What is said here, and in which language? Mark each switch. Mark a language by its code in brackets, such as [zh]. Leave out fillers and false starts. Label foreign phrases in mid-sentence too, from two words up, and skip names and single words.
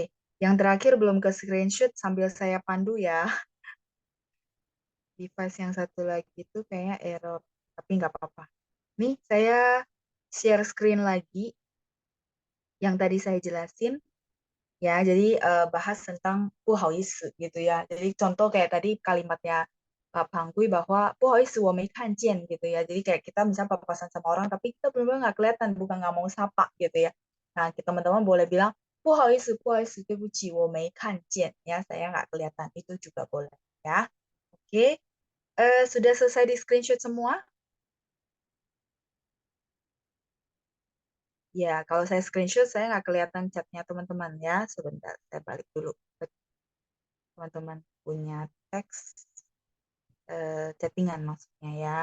[id] Yang terakhir belum ke screenshot sambil saya pandu ya. Device yang satu lagi itu kayaknya error, tapi nggak apa-apa. Nih, saya share screen lagi yang tadi saya jelasin. Ya, jadi bahas tentang [zh] 不好意思 [id] gitu ya. Jadi contoh kayak tadi kalimatnya Pak Pangkui bahwa [zh] 不好意思我没看见 [id] gitu ya. Jadi kayak kita misalnya papasan sama orang tapi kita benar-benar nggak kelihatan, bukan nggak mau sapa gitu ya. Nah, kita teman-teman boleh bilang [zh] 不好意思,对不起,我没看见 [id] ya, saya nggak kelihatan. Itu juga boleh ya. Oke, sudah selesai di screenshot semua? Ya, kalau saya screenshot saya nggak kelihatan chatnya teman-teman ya. Sebentar, saya balik dulu ke teman-teman punya teks chattingan maksudnya ya.